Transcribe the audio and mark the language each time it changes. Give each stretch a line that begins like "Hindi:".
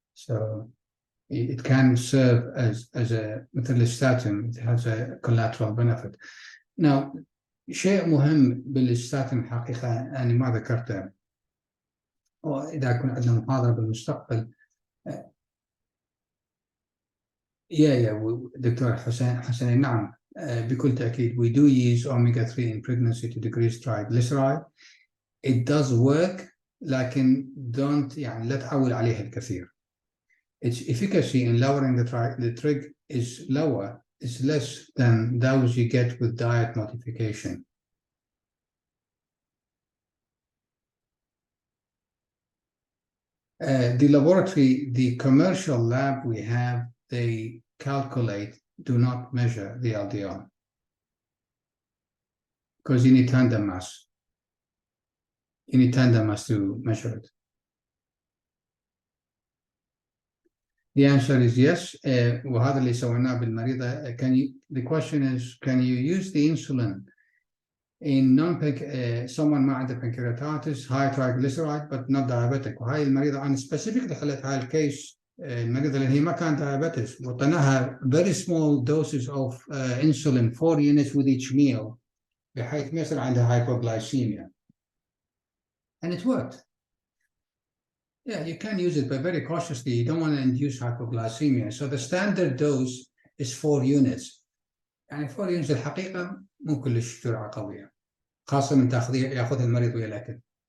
English: So it can serve as a
Arabic: مثل الستاتين.
English: It has a collateral benefit.
Arabic: Now, شيء مهم بالستاتين حقيقة أنا ما ذكرته، وإذا كنا عندنا محاضرة بالمستقبل.
English: doctor حسين
Arabic: نعم، بكل تأكيد
English: we do use omega-3 in pregnancy to decrease triglyceride. It does work،
Arabic: لكن لا تعول عليها الكثير.
English: Its efficacy in lowering the trig is lower, is less than those you get with diet modification. The laboratory, the commercial lab we have, they calculate, do not measure the LDL, because you need tandem mass. You need tandem mass to measure it. The answer is yes.
Arabic: وهذا اللي سويناه بالمريضة.
English: The question is, can you use the insulin in someone
Arabic: ما عنده
English: pancreatitis, high triglyceride but not diabetic?
Arabic: وهاي المريضة أنا specifically خليت هاي الكيس، المريضة لأن هي ما كان diabetes، وطناها
English: very small doses of insulin, 4 units with each meal،
Arabic: بحيث ما يصير عندها hypoglycemia.
English: And it worked. Yeah, you can use it, but very cautiously. You don't want to induce hypoglycemia. So the standard dose is 4 units.
Arabic: يعني 4 units الحقيقة مو كلش جرعة قوية، خاصة من ياخذها المريض ويا الأكل.